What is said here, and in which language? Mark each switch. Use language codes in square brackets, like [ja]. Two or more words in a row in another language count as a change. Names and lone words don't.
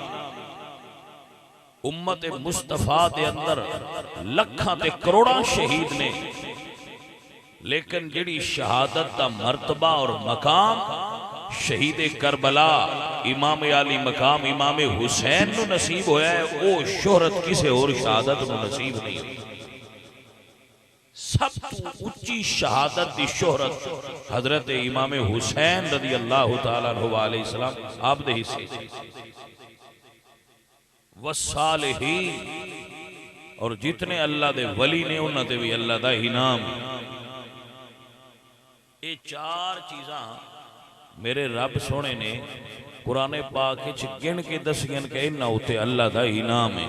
[pa] ਉੱਮਤ ਮੁਸਤਫ਼ਾ ਦੇ ਅੰਦਰ ਲੱਖਾਂ ਤੇ ਕਰੋੜਾਂ ਸ਼ਹੀਦ ਨੇ, ਲੇਕਿਨ ਜਿਹੜੀ ਸ਼ਹਾਦਤ ਦਾ ਮਰਤਬਾ ਔਰ ਮਕਾਮ ਸ਼ਹੀਦ ਕਰਬਲਾ ਇਮਾਮ ਅਲੀ ਮਕਾਮ ਇਮਾਮ ਹੁਸੈਨ ਨੂੰ ਨਸੀਬ ਹੋਇਆ ਹੈ, ਵੋ ਸ਼ੋਹਰਤ ਕਿਸੀ ਔਰ ਸ਼ਹਾਦਤ ਨੂੰ ਨਸੀਬ ਨਹੀਂ ਹੋਈ। ਸਭ ਤੋ ਉੱਚੀ ਸ਼ਹਾਦਤ ਦੀ ਸ਼ੋਹਰਤ ਹਜ਼ਰਤ ਇਮਾਮ ਹੁਸੈਨ [ar] رضي الله تعالى عنه عليه السلام [pa] ਆਪ ਦੇ ਹਿੱਸੇ ਵਸਾਲਿਹੀਨ, ਔਰ ਜਿਤਨੇ ਅੱਲਾਹ ਦੇ ਵਲੀ ਨੇ ਉਨ੍ਹਾਂ ਤੇ ਭੀ ਅੱਲਾਹ ਦਾ ਇਨਾਮ। ਇਹ 4 ਚੀਜ਼ਾਂ ਮੇਰੇ ਰੱਬ ਸੋਹਣੇ ਨੇ ਕੁਰਾਨ ਪਾਕ ਵਿੱਚ ਗਿਣ ਕੇ ਦੱਸੀਆਂ ਕਿ ਇਨ੍ਹਾਂ ਉੱਤੇ ਅੱਲਾਹ ਦਾ ਇਨਾਮ ਹੈ।